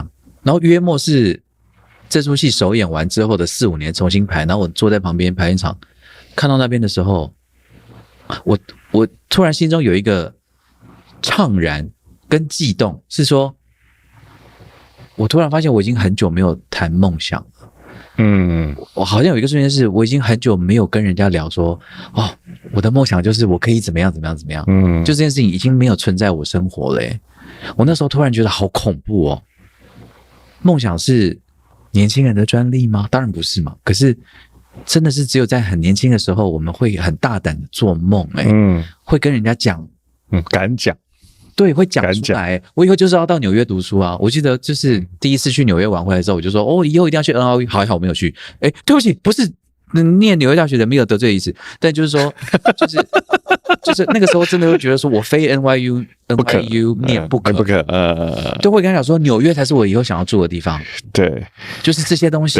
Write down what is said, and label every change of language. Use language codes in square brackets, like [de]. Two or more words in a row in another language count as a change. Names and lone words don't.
[zh] 然後約莫是這出戲首演完之後的4-5年重新排，然後我坐在旁邊排練場，看到那邊的時候，我突然心中有一個悵然跟悸動，是說，我突然發現我已經很久沒有談夢想了。我好像有一個瞬間是，我已經很久沒有跟人家聊說，我的夢想就是我可以怎麼樣，就這件事情已經沒有存在我生活了耶。我那時候突然覺得好恐怖哦。夢想是年輕人的專利嗎？當然不是嘛。可是真的是只有在很年輕的時候，我們會很大膽的做夢，會跟人家講，敢講。對，會講出來。我以後就是要到紐約讀書啊！我記得就是第一次去紐約玩回來之後，我就說以後一定要去 NYU。好，我沒有去。對不起，不是念紐約大學的沒有得罪的意思，但就是說，就是那個時候真的會覺得說我非 NYU 念不可，就會跟他講說紐約才是我以後想要住的地方。對，就是這些東西。